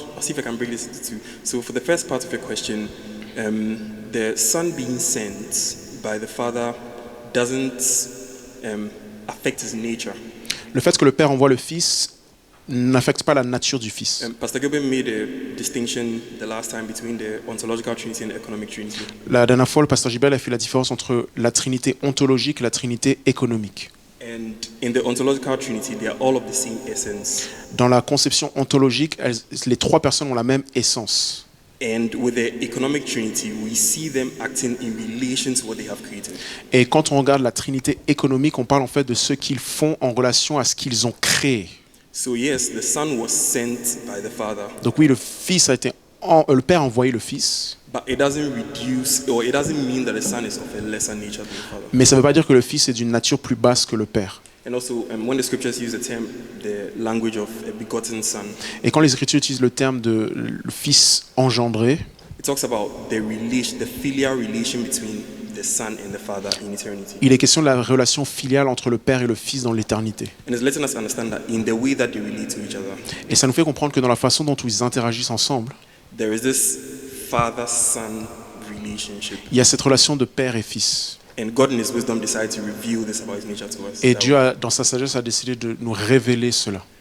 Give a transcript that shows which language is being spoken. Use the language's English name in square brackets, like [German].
[English] I'll see if I can bring this into two. So for the first part of your question, the Son being sent by the Father doesn't affect his nature. [French] Le fait que le Père envoie le Fils n'affecte pas la nature du Fils. [English] Pastor Gilbert made a distinction the last time between the ontological Trinity and the economic Trinity. [French] La dernière fois, le pasteur Gilbert a fait la différence entre la Trinité ontologique et la Trinité économique. [English] And in the ontological Trinity, they are all of the same essence. [French] Dans la conception ontologique, les trois personnes ont la même essence. [English] And with the economic Trinity, we see them acting in relation to what they have created. [French] Et quand on regarde la Trinité économique, on parle en fait de ce qu'ils font en relation à ce qu'ils ont créé. [English] So yes, the Son was sent by the Father. [French] Donc oui, le Père a envoyé le Fils. [English] But it doesn't reduce, or it doesn't mean that the Son is of a lesser nature than the Father. [French] Mais ça ne veut pas dire que le Fils est d'une nature plus basse que le Père. [English] And also, when the scriptures use the language of a begotten Son, [French] Et quand les Écritures utilisent le terme de le Fils engendré, [English] it talks about the filial relation between the Son and the Father in eternity. [French] il est question de la relation filiale entre le Père et le Fils dans l'éternité. [English] And it's letting us understand that in the way that they relate to each other, [French] Et ça nous fait comprendre que dans la façon dont ils interagissent ensemble, [English] there is this Father-Son relationship. [French] il y a cette relation de Père et Fils. [English] And God in His wisdom decided to reveal this about His nature to us. [French] Et Dieu, dans sa sagesse, a décidé de nous révéler cela.